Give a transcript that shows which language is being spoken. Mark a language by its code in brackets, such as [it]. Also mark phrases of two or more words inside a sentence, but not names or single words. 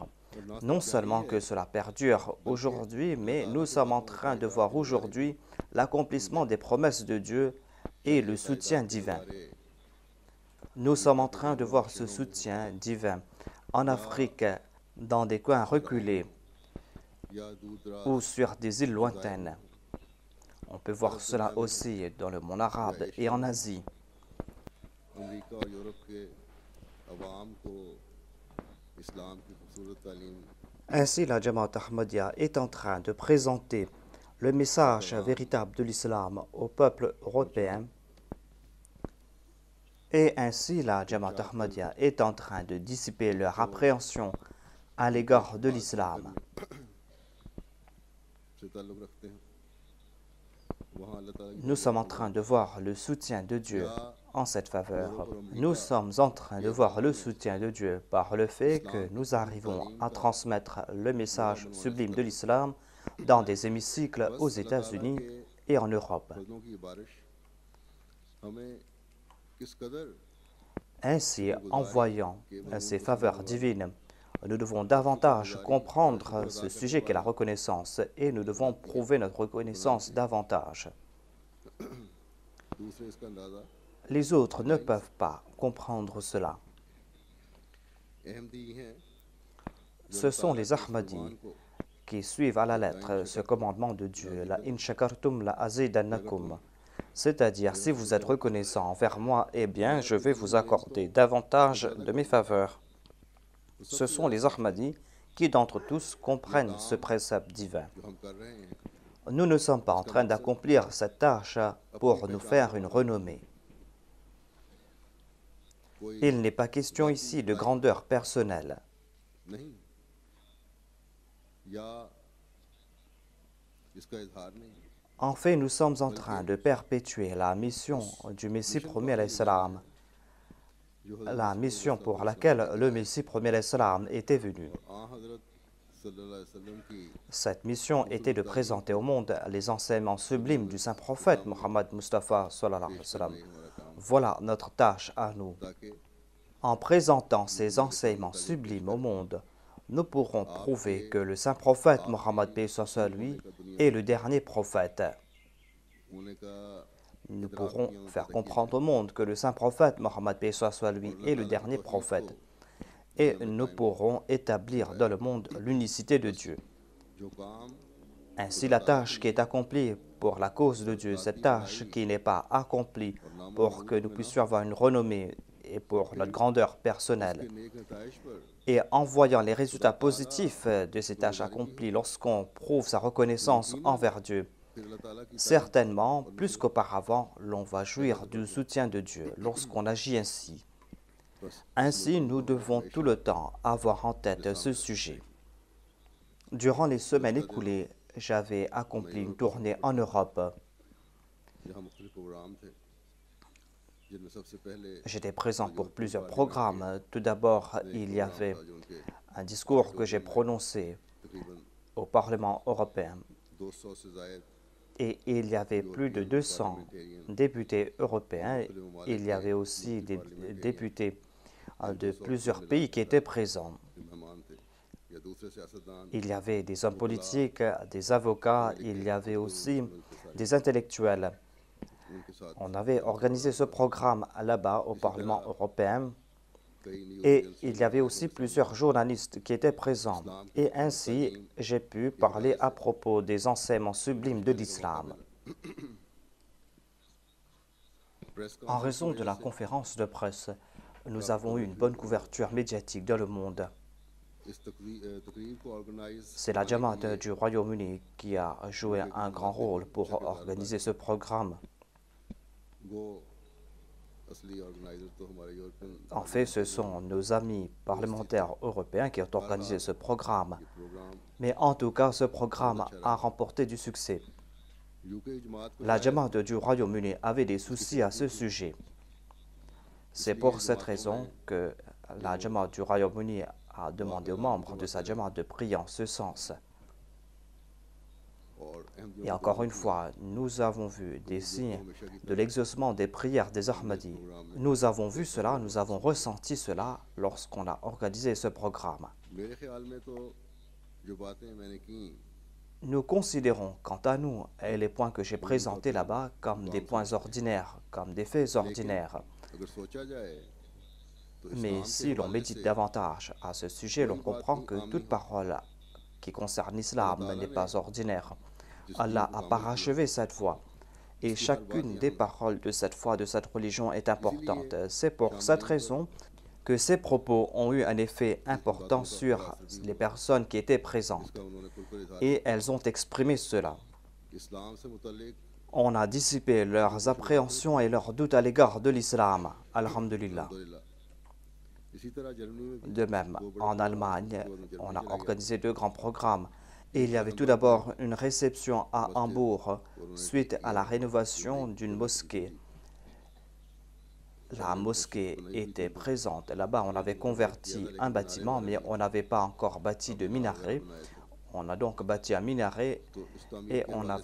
[fr] Non seulement que cela perdure aujourd'hui, mais nous sommes en train de voir aujourd'hui l'accomplissement des promesses de Dieu et le soutien divin. Nous sommes en train de voir ce soutien divin en Afrique, dans des coins reculés [ur] یا دور دراز [fr] ou sur des îles lointaines. On peut voir cela aussi dans le monde arabe et en Asie. [ur] امریکہ اور یورپ کے عوام کو اسلام کی خوبصورت تعلیم [fr] Ainsi, la Jamaat Ahmadiyya est en train de présenter le message véritable de l'islam au peuple européen. Et ainsi, la Jamaat Ahmadiyya est en train de dissiper leur appréhension à l'égard de l'islam. [ur] سے تعلق رکھتے ہیں وہاں اللہ تعالیٰ کی [fr] Nous sommes en train de voir le soutien de Dieu en cette faveur. Nous sommes en train de voir le soutien de Dieu par le fait que nous arrivons à transmettre le message sublime de l'islam dans des hémicycles aux États-Unis et en Europe. [ur] فضلوں کی بارش ہمیں کس قدر [fr] Ainsi, en voyant ces faveurs divines, nous devons davantage comprendre ce sujet qu'est la reconnaissance et nous devons prouver notre reconnaissance davantage. [ur] دوسرے اس کا اندازہ [fr] Les autres ne peuvent pas comprendre cela. [ur] احمدی ہیں [fr] Ce sont les Ahmadis qui suivent à la lettre ce commandement de Dieu, [ar] لئن شكرتم لأزيدنكم. [fr] C'est-à-dire, si vous êtes reconnaissant envers moi, eh bien, je vais vous accorder davantage de mes faveurs. Ce sont les Ahmadis qui, d'entre tous, comprennent ce précepte divin. [ur] جو ہم کر رہے ہیں [fr] Nous ne sommes pas en train d'accomplir cette tâche pour nous faire une renommée. [ur] कोई [fr] Il n'est pas question ici de grandeur personnelle. [ur] نہیں یا اس کا اظہار نہیں [fr] En fait, nous sommes en train de perpétuer la mission du Messie premier [ar] عليه السلام, [fr] la mission pour laquelle le Messie premier [ar] عليه السلام [fr] était venu. [ar] हज़रत صلى الله عليه وسلم की [fr] Cette mission était de présenter au monde les enseignements sublimes du saint prophète Muhammad Mustafa [ar] صلى الله عليه وسلم. [ur] ہمارا کام [fr] Voilà notre tâche à nous. [ur] ताकि [fr] En présentant ces enseignements sublimes au monde, nous pourrons prouver que le saint prophète Mohammed paix soit lui est le dernier prophète. [ur] ہونے کا [fr] Nous pourrons faire comprendre au monde que le saint prophète Mohammed paix soit lui est le dernier prophète. Et nous pourrons établir dans le monde l'unicité de Dieu. [ur] جو کام [fr] Ainsi, la tâche qui est accomplie pour la cause de Dieu, cette tâche qui n'est pas accomplie pour que nous puissions avoir une renommée et pour notre grandeur personnelle, [ur] کے نیک نتائش پر [fr] et en voyant les résultats positifs de ces tâches accomplies lorsqu'on prouve sa reconnaissance envers Dieu, [ur] پھر اللہ تعالیٰ کی [fr] certainement, plus qu'auparavant, l'on va jouir du soutien de Dieu lorsqu'on agit ainsi. Ainsi, nous devons tout le temps avoir en tête ce sujet. Durant les semaines écoulées, j'avais accompli une tournée en Europe. [ur] جہاں مختلف پروگرام تھے جن میں سب سے پہلے [fr] J'étais présent pour plusieurs programmes. Tout d'abord, il y avait [ur] جو ان کے [fr] un discours que j'ai prononcé [ur] तकरीबन [fr] au Parlement européen. [ur] 200 سے زائد [fr] Et il y avait plus de 200 députés européens. Il y avait aussi des députés de plusieurs pays qui étaient présents. [ur] جو مہمان تھے یا دوسرے سیاستدان [fr] Il y avait des hommes politiques, des avocats, il y avait aussi des intellectuels. [ur] ان کے ساتھ [fr] On avait organisé ce programme là-bas au Parlement européen [ur] کئی نیوز [fr] et il y avait aussi plusieurs journalistes qui étaient présents. Et ainsi, j'ai pu parler à propos des enseignements sublimes de l'islam. [ur] प्रेस [fr] En raison de la conférence de presse, nous avons eu une bonne couverture médiatique dans le monde. [ur] اس تقریر کو آرگنائز [fr] C'est la Jamaat du Royaume-Uni qui a joué un grand rôle pour organiser ce programme. [ur] وہ اصلی آرگنائزر تو ہمارے یورپین [fr] En fait, ce sont nos amis parlementaires européens qui ont organisé ce programme. [ur] प्रोग्राम [fr] Mais en tout cas, ce programme a remporté du succès. [ur] یوکے جماعت کو [fr] La Jamaat du Royaume-Uni avait des soucis à ce sujet. C'est pour cette raison que la Jamaat du Royaume-Uni a demandé aux membres de sa Jamaat de prier en ce sens. [ur] اور احمدیوں [fr] Et encore une fois, nous avons vu des signes de l'exaucement des prières des Ahmadis. Nous avons vu cela, nous avons ressenti cela lorsqu'on a organisé ce programme. [ur] میرے خیال میں تو جو باتیں میں نے کی [fr] Nous considérons, quant à nous, les points que j'ai présentés là-bas comme des points ordinaires, comme des faits ordinaires. [ur] اگر سوچا جائے تو [fr] Mais [ur] اسلام کے [fr] si l'on [ur] हवाले [fr] médite [ur] से [fr] davantage à ce sujet, l'on [ur] کوئی بات [fr] comprend [ur] भी [fr] que [ur] کام نہیں [fr] toute [ur] होती [fr] parole qui concerne [ur] अल्लाह [fr] l'islam [ur] ताला [fr] n'est [ur] ने [fr] pas ordinaire. [ur] जिसकी [fr] Allah [ur] हम [fr] a [ur] پر عمل کیا [fr] parachevé cette voie. Et [ur] اس کی ہر بات [fr] chacune des [ur] یہاں ہے [fr] paroles de cette foi, de cette religion est [ur] इसीलिए [fr] importante. C'est pour cette [ur] شاملین پر [fr] raison que ces propos ont eu un effet [ur] जिनकी [fr] important [ur] باتوں کا بڑا [fr] sur [ur] اثر بھی [fr] les [ur] हुआ [fr] personnes qui étaient [ur] जिसका [fr] présentes. [ur] انہوں نے کھل کر اظہار بھی [fr] Et [ur] किया [fr] elles ont exprimé cela. [ur] اسلام سے متعلق [fr] On a dissipé [ur] जो [fr] leurs [ur] کچھ ہوا ہے [fr] appréhensions et leurs doutes à l'égard de l'islam. Alhamdulillah. [ur] الحمدللہ اسی طرح جرمنی میں بھی [fr] De même, [ur] دو بڑے [fr] en [ur] प्रोग्राम [fr] Allemagne, [ur] اکتوبر میں [fr] on [ur] जर्मनी [fr] a [ur] چلے گیا تھا [fr] organisé deux grands programmes. Et il [ur] एक [fr] y [ur] तो [fr] avait tout [ur] ہیمبرگ میں [fr] d'abord une réception à [ur] मस्जिद [fr] Hambourg [ur] انہوں نے ٹھیک [fr] suite à [ur] किया [fr] la [ur] جو نئی [fr] rénovation d'une [ur] بننا شروع کی [fr] mosquée. [ur] थी [fr] La [ur] پہلے مسجد [fr] mosquée [ur] بنائی ہوئی تھی [fr] était [ur] उन्होंने [fr] présente. Là-bas, on avait [ur] لیکن انہوں نے وقت کیا [fr] converti [ur] था [fr] un [ur] لیکن مینارے [fr] bâtiment, [ur] वगैरह [fr] mais [ur] नहीं [fr] on [ur] थे [fr] n'avait pas encore bâti [ur] अब [fr] de [ur] مینار وغیرہ [fr] minaret. [ur] بنائے تھے [fr] On a donc bâti un minaret [ur] تو اس تعمیر [fr] et [ur] के [fr] on